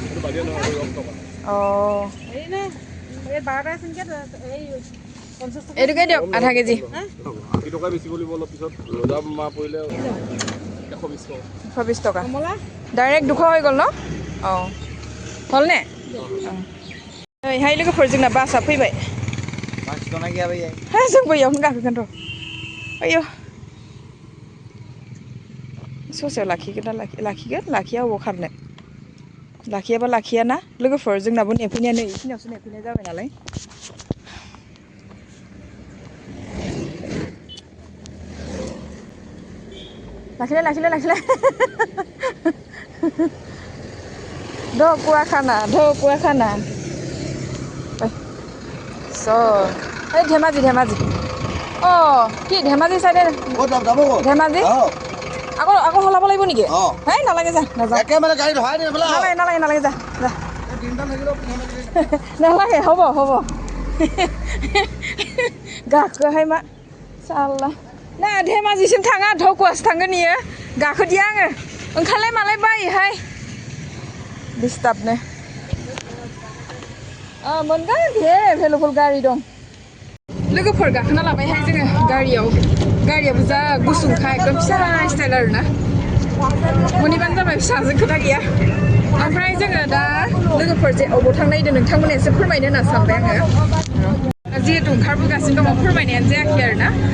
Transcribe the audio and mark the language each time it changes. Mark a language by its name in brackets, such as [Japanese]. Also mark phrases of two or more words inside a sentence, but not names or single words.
[Assamese] এইটোকে দিয়ক আধা কেজি 80 টকা বেছি কৰিব অলপ পিছত ৰদাম মা পৰিলে 120 টকা ডাইৰেক্ট 200 হৈ গ'ল ন হলনে [Bodo] हाय लोगोफोर जोंना बासआ फैबाय जों बैयावनो गाखोगोन र' आयो ससेयाव लाखिगोन ना लाखिया अबाव खारनो लाखियाबा लाखियाना लोगोफोर जोंनाबो नेफैनाया नै इखिनियावसो नेफैनाय जाबाय नालाय लाखिलाय ढकुआ खाना এই ধেমাজি [Assamese] কি ধেমাজি চাইডে ধেমাজি আকৌ হলাব লাগিব নেকি হেই নালাগে যা নালাগে যা নালাগে হ'ব [Bodo] गाखोहाय मा साला ना धेमाजिसिम थाङा ढकुआसो थांगोन इयो गाखोदिया आङो ओंखारलाय मालाय बायोहाय डिस्टार्बनो मोनगोन दे एभेलेबल गारि दं लोगोफोर गाखोना लाबायहाय जोङो गारियाबो जा गुसुंखा एकदम फिसा स्टाइल आरोना मोनैबानो जाबाय फिसाजों खोथा गैया ओमफ्राय जोङो दा लोगोफोर जे अबाव थांनो नागिरदों नोंथांमोननो एसे फोरमायनो होनना सानबाय आङो जिहेतु ओंखारबोगासिनो दङ फोरमायनायानो जायाखै आरोना